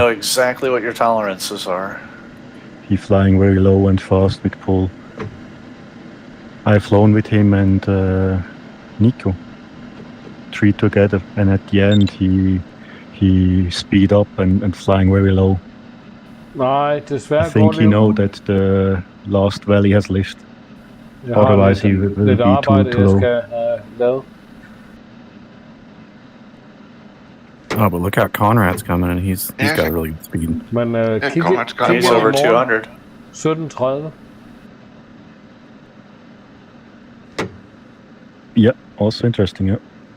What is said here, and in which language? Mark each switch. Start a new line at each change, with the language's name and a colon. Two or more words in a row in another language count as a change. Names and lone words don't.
English: know exactly what your tolerances are. He flying very low and fast with Paul. I've flown with him and Nico. 3 together, and at the end he speed up and flying very low.
Danish: Nej, desværre
English: I think
Danish: går
English: he
Danish: det
English: know that the last valley has lift.
Danish: Jeg har
English: Otherwise he
Danish: lidt-
English: will
Danish: lidt
English: be
Danish: arbejde,
English: too
Danish: jeg
English: low.
Danish: skal have lavet.
English: Oh, but look how Conrad's coming, and he's got really good speed.
Danish: Men kig,
English: Conrad's got He's well. over 200. 17.30. Yeah, also interesting. Yeah.